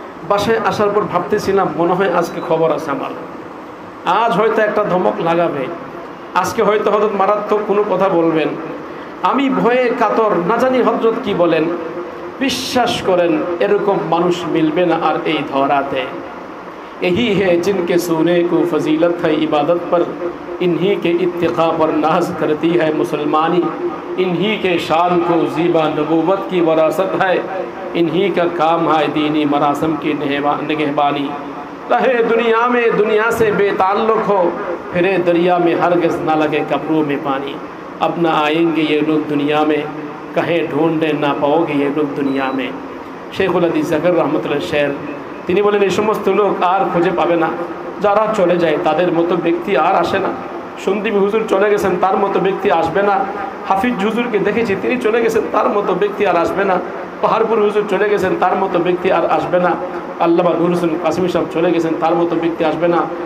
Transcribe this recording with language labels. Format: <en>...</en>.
<bn>বাসায় আসার পর ভাবতেছিলাম, মনে হয় আজকে খবর আছে আমার, আজ হয়তো একটা ধমক লাগাবে, আজকে হয়তো হযরত মারাত্মক কোনো কথা বলবেন। আমি ভয়ে কাতর, না জানি হযরত কি বলেন। বিশ্বাস করেন, এরকম মানুষ মিলবে না আর এই ধরাতে।</bn> <hi>यही है जिनके सोने को फजीलत है इबादत पर, इन्हीं के इत्तिका पर नाज करती है मुसलमानी, इन्हीं के शान को ज़ीबा नबूवत की वरासत है, इन्हीं का काम है दीनी मरासम की निगहबानी। रहे दुनिया में दुनिया से बेताल्लुक़ हो, फिरे दरिया में हरगिज़ ना लगे कब्रों में पानी। अब ना आएंगे ये लोग दुनिया में, कहीं ढूंढे ना पाओगे ये लोग दुनिया में। शेखुल हदीस ज़फ़र रहमतुल्लाह शेर।</hi> <bn>তিনি বলেন, এই সমস্ত লোক আর খুঁজে পাবে না, যারা চলে যায় তাদের মতো ব্যক্তি আর আসে না। সন্দীপী হুজুর চলে গেছেন, তার মতো ব্যক্তি আসবে না। হাফিজ হুজুরকে দেখেছি, তিনি চলে গেছেন, তার মতো ব্যক্তি আর আসবে না। পাহাড়পুর হুজুর চলে গেছেন, তার মতো ব্যক্তি আর আসবে না। আল্লামা নূর হোসেন কাসিমি সাহেব চলে গেছেন, তার মতো ব্যক্তি আসবে না।</bn>